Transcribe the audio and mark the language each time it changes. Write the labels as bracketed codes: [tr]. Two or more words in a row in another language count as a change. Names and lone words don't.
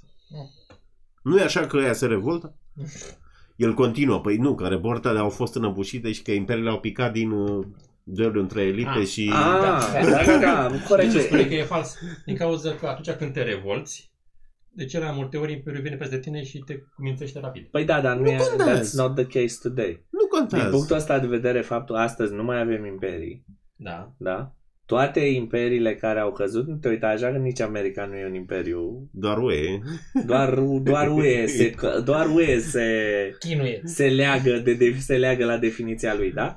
[ro] Nu e așa că ăia se revoltă? El continuă, păi nu, că revoltele au fost înăbușite și că imperiile au picat din duelul între elite și... Da, corect. Ce spune că e fals? Din cauza că atunci când te revolți, de cele mai multe ori imperiul vine peste tine și te mințește rapid. Păi da, dar nu e, [en] that's not the case today. [ro] Nu contează. Din punctul ăsta de vedere, faptul astăzi nu mai avem imperii. Da. Da? toate imperiile care au căzut, nu te uita așa că nici America nu e un imperiu. Doar UE. Doar UE se leagă la definiția lui, da?